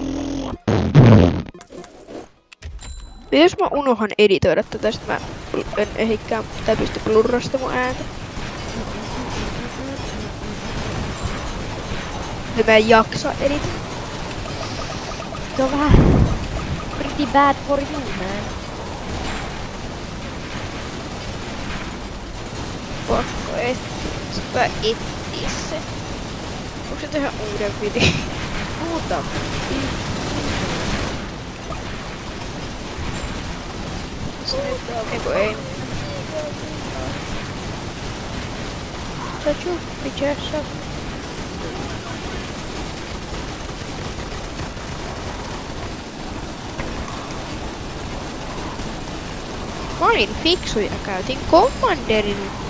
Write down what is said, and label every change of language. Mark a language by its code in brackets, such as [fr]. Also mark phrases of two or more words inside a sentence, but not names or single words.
[fi] Jos mä unohan editoida tätä, sit mä en ehikään, tai pysty blurrasta mun ääntä. Ja mä en jaksa editoida. Se on vähän [en] pretty bad for you, man. [fi] Pakko etsiä se. Onko se tehdä uuden videon? Puhutaan. Eiku ei. [en] Shut your bitch ass up. [fi] Mä olin fiksu ja käytin Commanderin.